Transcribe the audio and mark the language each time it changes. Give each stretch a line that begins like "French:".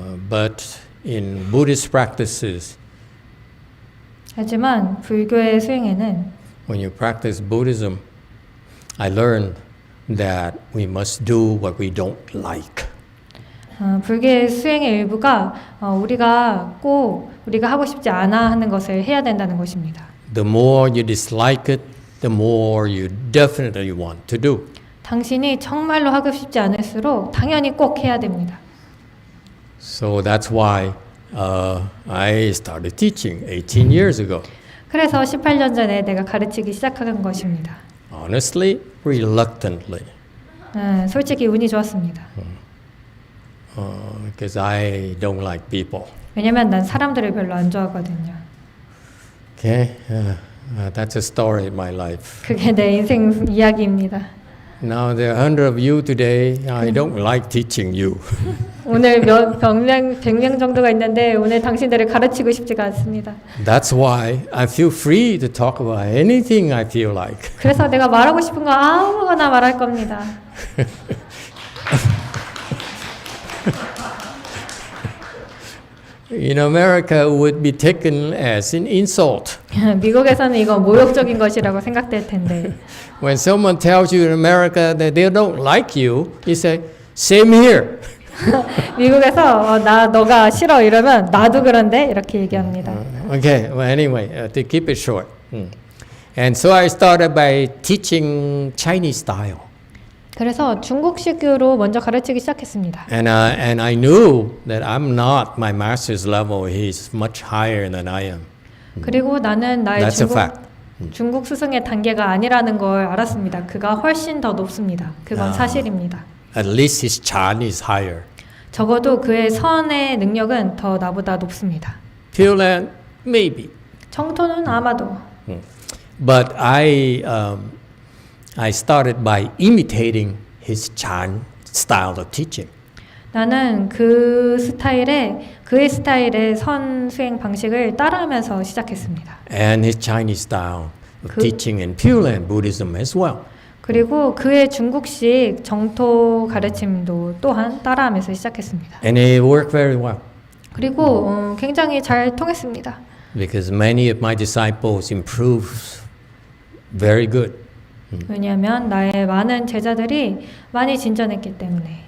English: But in Buddhist practices,
Korean: 하지만 불교의 수행에는
English: when you practice Buddhism, I learned that we must do what we don't like.
Korean: 불교의 수행의 일부가 우리가 하고 싶지 않아 하는 것을 해야 된다는 것입니다.
English: The more you dislike it, the more you definitely want to do.
Korean: 당신이 정말로 하고 싶지 않을수록 당연히 꼭 해야 됩니다.
English: So that's why I started teaching 18 years ago.
Korean: 그래서 18년 전에 내가 가르치기 시작한 것입니다.
English: Honestly, reluctantly,
Korean: 솔직히 운이 좋았습니다.
English: because I don't like people.
Korean: 왜냐면 난 사람들을 별로 안 좋아하거든요.
English: Okay, that's a story in my life.
Korean: 그게 내 인생 이야기입니다.
English: Now there are 100 of you today. I don't like teaching you.
Korean: 오늘 100명 정도가 있는데 오늘 당신들을 가르치고 싶지가 않습니다.
English: That's why I feel free to talk about anything I feel like.
Korean: 그래서 내가 말하고 싶은 거 아무거나 말할 겁니다.
English: In America, it would be taken as an insult.
Korean: 미국에서는 이거 모욕적인 것이라고 생각될 텐데
English: When someone tells you in America that they don't like you, you say, "Same here."
Korean: 미국에서 너가 싫어 이러면 나도 그런데 이렇게 얘기합니다.
English: Okay. Well, anyway, to keep it short, and so I started by teaching Chinese style.
Korean: 그래서 중국식으로 먼저 가르치기 시작했습니다.
English: And I knew that I'm not my master's level. He's much higher than I am.
Korean: 그리고 나는 나의
English: That's a fact.
Korean: 중국 스승의 단계가 아니라는 걸 알았습니다. 그가 훨씬 더 높습니다. 그건 사실입니다.
English: At least his Chan is higher.
Korean: 적어도 그의 선의 능력은 더 나보다 높습니다.
English: Pure Land, maybe.
Korean: 청토는 아마도.
English: But I started by imitating his Chan style of teaching.
Korean: 나는 그의 스타일의 선 수행 방식을 따라하면서 시작했습니다.
English: And his Chinese style of teaching in Pure Land Buddhism as well.
Korean: 그리고 그의 중국식 정토 가르침도 또한 따라하면서 시작했습니다.
English: And it worked very well.
Korean: 그리고 굉장히 잘 통했습니다.
English: Because many of my disciples improved very good.
Korean: 왜냐하면 나의 많은 제자들이 많이 진전했기 때문에